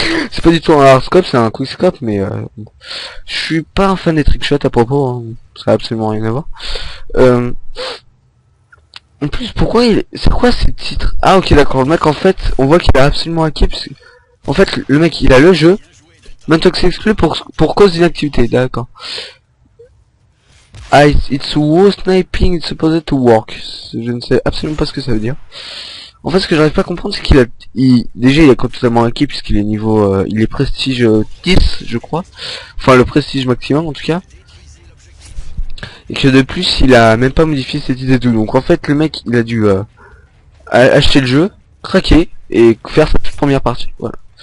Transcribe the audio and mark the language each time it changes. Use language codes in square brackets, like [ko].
[fr] C'est pas du tout un hard scope, c'est un quick scope, mais je suis pas un fan des trickshots à propos, hein. Ça a absolument rien à voir. En plus, pourquoi c'est quoi ces titres? Ah ok, d'accord, le mec en fait, on voit qu'il a absolument hacké, parce que... En fait, le mec, il a le jeu, maintenant que c'est exclu pour cause d'inactivité, d'accord. [en] Ah, it's WoW sniping, it's supposed to work. [fr] Je ne sais absolument pas ce que ça veut dire. En fait, ce que j'arrive pas à comprendre, c'est déjà, il a totalement hacké puisqu'il est niveau, il est prestige 10, je crois. Enfin, le prestige maximum, en tout cas. Et que de plus, il a même pas modifié ses titres et tout. Donc, en fait, le mec, il a dû, acheter le jeu, craquer, et faire sa toute première partie. Voilà.